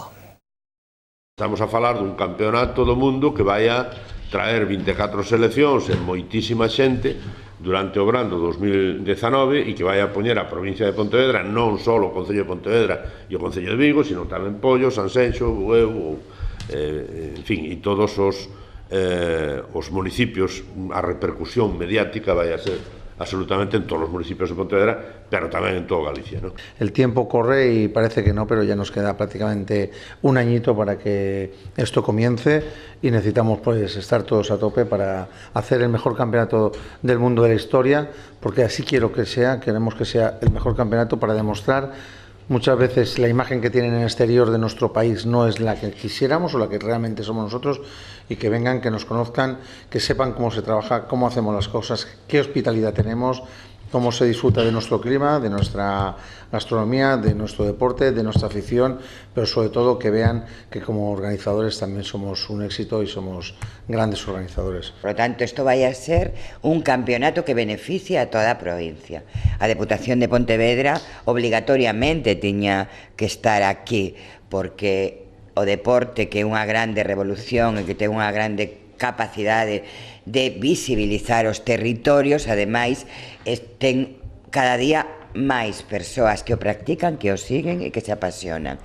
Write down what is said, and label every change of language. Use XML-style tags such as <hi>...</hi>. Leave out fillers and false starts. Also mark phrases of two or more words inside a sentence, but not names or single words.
<gl>Estamos a falar dun campeonato do mundo que vai a traer 24 seleccións e moitísima xente durante o verán do 2019 e que vai a poñer a provincia de Pontevedra, non só o Concello de Pontevedra e o Concello de Vigo, sino tamén Pollo, Sanxenxo, Bueu, en fin, e todos os municipios. A repercusión mediática vai a ser absolutamente en todos os municipios de Pontevedra, pero tamén en toda Galicia, ¿no?</gl> <es>El tiempo corre y parece que no, pero ya nos queda prácticamente un añito para que esto comience y necesitamos pues estar todos a tope para hacer el mejor campeonato del mundo de la historia, porque así quiero que sea, queremos que sea el mejor campeonato para demostrar. Muchas veces la imagen que tienen en el exterior de nuestro país no es la que quisiéramos o la que realmente somos nosotros, y que vengan, que nos conozcan, que sepan cómo se trabaja, cómo hacemos las cosas, qué hospitalidad tenemos, cómo se disfruta de nuestro clima, de nuestra gastronomía, de nuestro deporte, de nuestra afición, pero sobre todo que vean que como organizadores también somos un éxito y somos grandes organizadores. Por lo tanto, esto vaya a ser un campeonato que beneficie a toda a provincia.</es> <gl>A Deputación de Pontevedra obligatoriamente tiña que estar aquí, porque o deporte, que é unha grande revolución e que ten unha grande capacidade de visibilizar os territorios, ademais, ten cada día máis persoas que o practican, que o siguen e que se apasionan.</gl>